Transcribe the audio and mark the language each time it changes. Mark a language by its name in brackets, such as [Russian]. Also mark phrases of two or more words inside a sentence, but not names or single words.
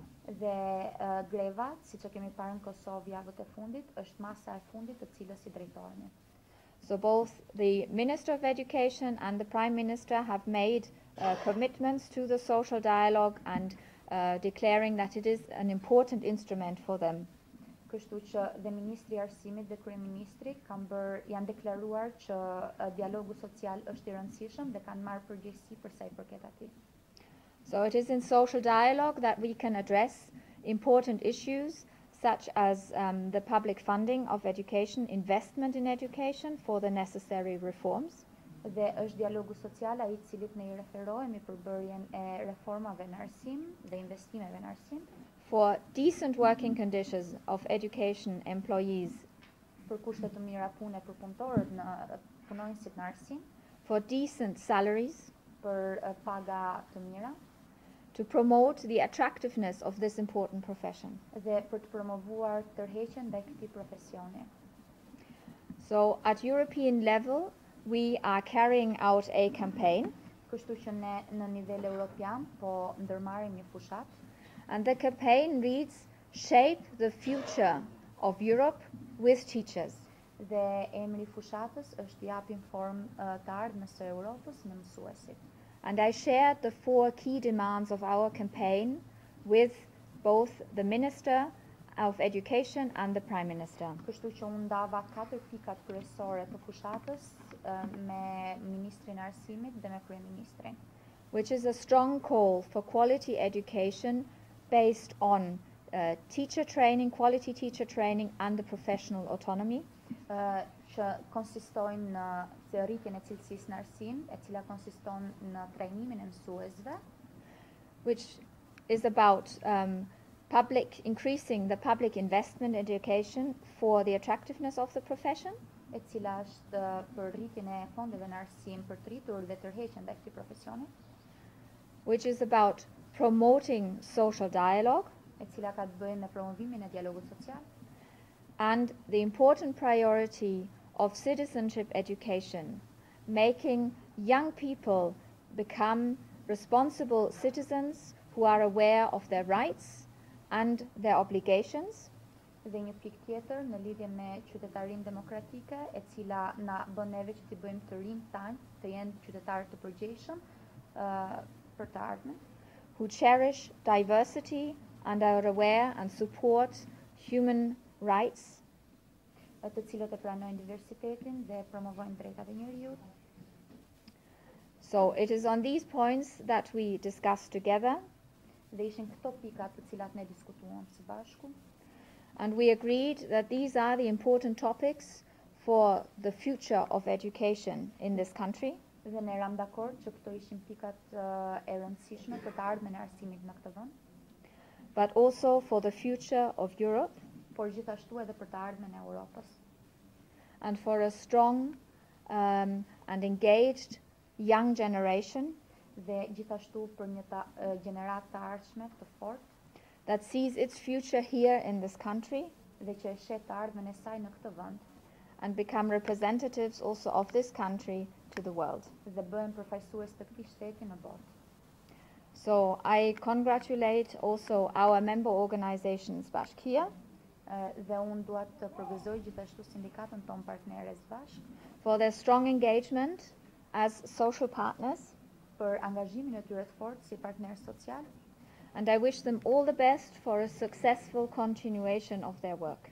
[Albanian] Dhe greva, siç e kemi parë në Kosovë javët e fundit, është masa e fundit të cilës I drejtohemi. [English] So both the Minister of Education and the Prime Minister have made commitments to the social dialogue and declaring that it is an important instrument for them. [Albanian] Kështu që dhe Ministri I Arsimit dhe Kryeministri janë deklaruar që dialogu social është I rëndësishëm dhe kanë marrë përgjegjësi për sa I përket atij. [English] So it is in social dialogue that we can address important issues such as the public funding of education, investment in education for the necessary reforms. [Albanian] Dhe është dialogu social ai I cilit ne I referohemi për bërjen e reformave në arsim dhe investimeve në arsim. [English] For decent working conditions of education employees. [Albanian] Për kushte të mira pune për punëtorët në punonjësit në arsim. [English] For decent salaries. [Albanian] Për paga të mira. [English] To promote the attractiveness of this important profession. [Albanian] Dhe për të promovuar tërheqjen ndaj këtij profesioni. [English] So at European level we are carrying out a campaign. [Albanian] Kështu që ne në nivel evropian po ndërmarrim një fushat. [English] And the campaign reads Shape the Future of Europe with Teachers. [Albanian] Dhe emri I fushatës është japim formë të ardhmës së Europës me mësuesit. [English] And I shared the 4 key demands of our campaign with both the Minister of Education and the Prime Minister. [Albanian] Kështu që unë ndava 4 pikat kryesore të fushatës me Ministrin e Arsimit dhe me Kryeministrin. [English] Which is a strong call for quality education based on teacher training, quality teacher training and the professional autonomy. [Albanian] Që konsistojnë në rritjen e cilësisë në arsim, e cila konsiston në trajnimin e mësuesve. [English] Which is about increasing the public investment in education for the attractiveness of the profession. [Albanian] E cila është për rritjen e fondeve në arsim për të rritur dhe tërheqjen ndaj këtij profesioni. [English] Which is about promoting social dialogue. [Albanian] E cila ka të bëjë me promovimin e dialogut social. [English] And the important priority of citizenship education, making young people become responsible citizens who are aware of their rights and their obligations. [Albanian] Dhe një pikë tjetër në lidhje me qytetarinë demokratike, e cila na bën neve që t'i bëjmë të rinjt tanë të jenë qytetarë të përgjegjshëm për të ardhmen. [English] Who cherish diversity and are aware and support human rights. [Albanian] Të cilët e pranojnë diversitetin dhe promovojnë drejtat e njerëzit. [English] So it is on these points that we discuss together. [Albanian] Dhe ishin këto pikat të cilat ne diskutuam së bashku. [English] And we agreed that these are the important topics for the future of education in this country. [Albanian] Dhe ne ram dakord që këto ishin pikat e rëndësishme për të ardhmen e arsimit në këtë vend. [English] But also for the future of Europe. [Albanian] Por gjithashtu edhe për të ardhmen e Europës. [English] And for a strong and engaged young generation. [Albanian] Dhe gjithashtu për një gjeneratë të ardhshme të fortë. [English] That sees its future here in this country. [Albanian] Dhe që e shet të ardhmen e saj në këtë vend. [English] And become representatives also of this country to the world. [Albanian] Dhe bëhen përfaqësues të këtij shteti në botë. [English] So I congratulate also our member organizations bashkë here. [Albanian] Dhe unë dua të përgëzoj gjithashtu sindikatën tonë partneres bashkë. [English] For their strong engagement as social partners, [Albanian] për angazhimin e tyre të fortë si partner social, [English] and I wish them all the best for a successful continuation of their work.